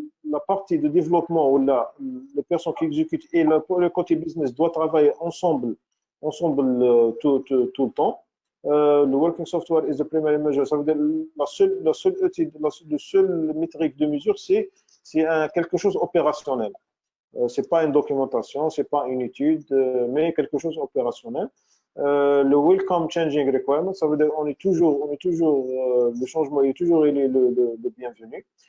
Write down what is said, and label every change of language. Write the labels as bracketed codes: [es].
[fr] la partie de développement ou les personnes qui exécutent et le côté business doivent travailler ensemble tout le temps. [en] Le working software is the primary measure. [fr] Ça veut dire le seul métrique de mesure, c'est quelque chose opérationnel. C'est pas une documentation, c'est pas une étude, mais quelque chose opérationnel. Le [en] welcome changing requirement, [fr] ça veut dire le changement est toujours le bienvenu.